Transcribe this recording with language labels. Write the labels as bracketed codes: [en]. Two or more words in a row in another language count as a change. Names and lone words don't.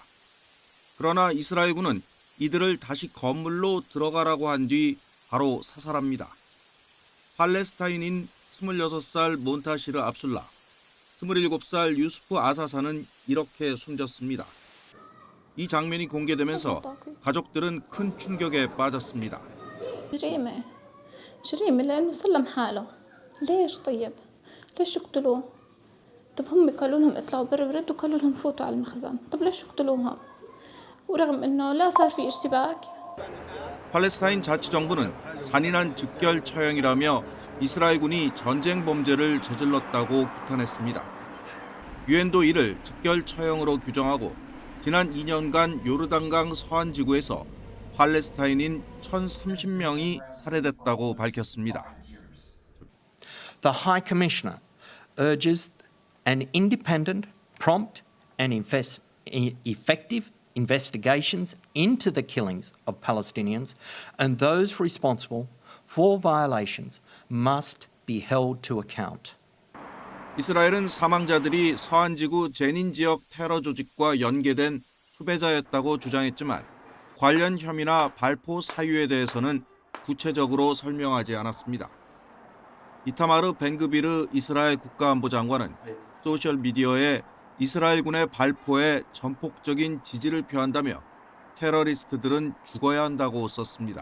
[ko] 그러나 이스라엘군은 이들을 다시 건물로 들어가라고 한 뒤 바로 사살합니다. 팔레스타인인 26살 몬타시르 압술라, 27살 유스프 아사사는 이렇게 숨졌습니다. 이 장면이 공개되면서 가족들은 큰 충격에 빠졌습니다. [ar] جريمة لأنه سلم حاله ليش طيب ليش يقتلوه طب هم قالوا لهم اطلعوا برا بردوا قالوا لهم فوتوا على المخزن طب ليش يقتلوهم ورغم إنه لا صار في اشتباك [ko] 팔레스타인 자치정부는 잔인한 즉결 처형이라며 이스라엘군이 전쟁 범죄를 저질렀다고 규탄했습니다. 유엔도 이를 즉결 처형으로 규정하고 지난 2년간 요르단강 서안 지구에서 팔레스타인인 1,030명이 살해됐다고 밝혔습니다. [en] The High Commissioner urges an independent, prompt and effective investigations into the killings of Palestinians and those responsible for violations must be held to account. [ko] 이스라엘은 사망자들이 서안지구 제닌 지역 테러 조직과 연계된 수배자였다고 주장했지만 관련 혐의나 발포 사유에 대해서는 구체적으로 설명하지 않았습니다. 이타마르 벤그비르 이스라엘 국가안보장관은 소셜미디어에 이스라엘군의 발포에 전폭적인 지지를 표한다며 테러리스트들은 죽어야 한다고 썼습니다.